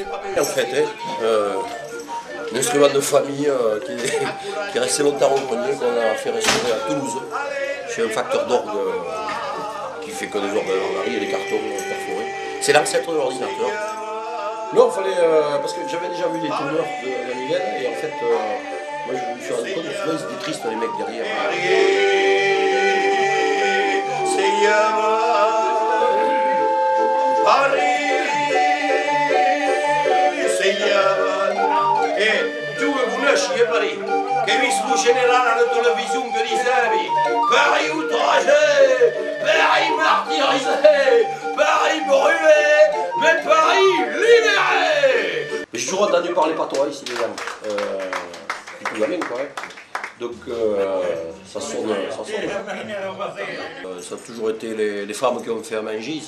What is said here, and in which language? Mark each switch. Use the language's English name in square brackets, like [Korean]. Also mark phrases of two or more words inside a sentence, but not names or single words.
[French] En fait, un instrument de famille qui est resté longtemps au grenier, qu'on a fait restaurer à Toulouse, chez un facteur d'orgue qui fait que des orgues en Marie et des cartons perforés. C'est l'ancêtre de l'ordinateur. Non, il fallait. Parce que j'avais déjà vu les tourneurs de la Nivelle, et en fait, moi je me suis rendu compte que souvent ils étaient tristes les mecs derrière. [Italian] E tu che conosci Paris, che hai visto il generale alla televisione che dicevi [French] Paris outragé, Paris martyrisé, Paris brûlé, mais Paris libéré. J'ai toujours entendu parler patois ici les gens, tout va bien quoi. Donc ça sonne. Ça a toujours été les femmes qui ont fait à manger ici.